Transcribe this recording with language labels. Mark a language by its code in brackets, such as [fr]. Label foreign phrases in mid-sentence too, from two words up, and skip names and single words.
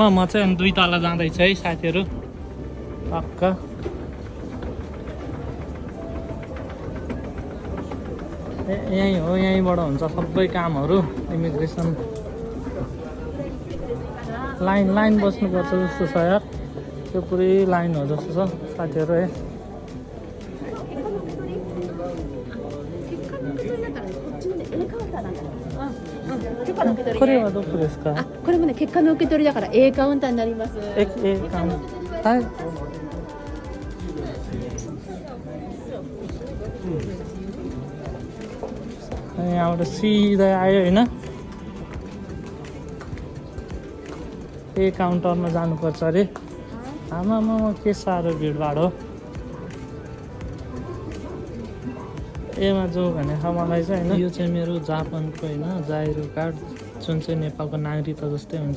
[ne] म चाहिँ 2 तला जाँदैछु है साथीहरू। टक्क यहीँ हो, यहीँबाट हुन्छ सबै कामहरू इमिग्रेसन। लाइन बस्नुपर्छ जस्तो छ यार। त्यो पुरै लाइन हो जस्तो छ साथीहरू है। [ja] これはどこですか？これもね、結果の受け取りだから A カウンターになります。 A カウンター。 [ne] はい。यहाँबाट सिधै आयो होइन। ए काउन्टरमा जानुपर्छ अरे। आमामा के साह्रो भिडभाड हो। एमा जो भने मलाई चाहिँ होइन, यो चाहिँ मेरो जापानको होइन जाइरो कार्ड, जुन चाहिँ नेपालको नागरिकता जस्तै हुन्छ।